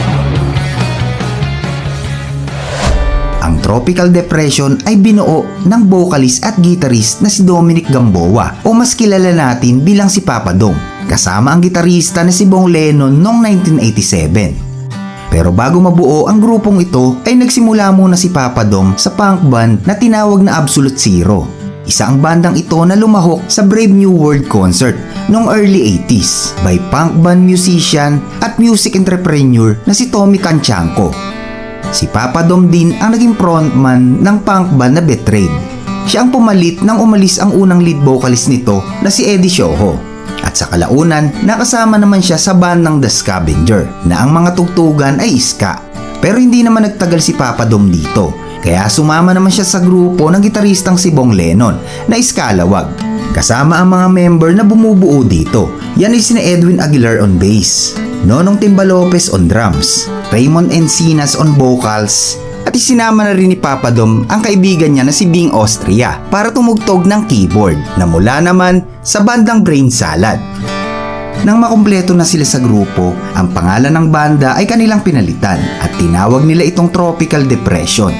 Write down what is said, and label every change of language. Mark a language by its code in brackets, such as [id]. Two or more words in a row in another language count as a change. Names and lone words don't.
[tl] Ang Tropical Depression ay binuo ng vocalist at guitarist na si Dominic Gamboa o mas kilala natin bilang si Papa Dom, kasama ang gitarista na si Bong Lennon noong 1987. Pero bago mabuo ang grupong ito ay nagsimula muna si Papa Dom sa [en] punk band [tl] na tinawag na Absolute Zero. Isa ang bandang ito na lumahok sa Brave New World concert noong [en] early 80s by punk band musician [tl] at [en] music entrepreneur [tl] na si Tommy Cancianco. Si Papa Dom din ang naging frontman ng [en] punk band [tl] na Betrayed. Siya ang pumalit nang umalis ang unang lead vocalist nito na si Eddie Sioho. At sa kalaunan, nakasama naman siya sa bandang The Scavenger na ang mga tugtugan ay ska. Pero hindi naman nagtagal si Papa Dom dito, kaya sumama naman siya sa grupo ng gitaristang si Bong Lennon na Iskalawag. Kasama ang mga member na bumubuo dito. Yan ay sina Edwin Aguilar [en] on bass, [tl] Nonong Timba Lopez [en] on drums, [tl] Raymond Encinas [en] on vocals, [tl] at isinama na rin ni Papa Dom ang kaibigan niya na si Bing Austria para tumugtog ng keyboard na mula naman sa bandang Brain Salad. Nang makumpleto na sila sa grupo, ang pangalan ng banda ay kanilang pinalitan at tinawag nila itong Tropical Depression.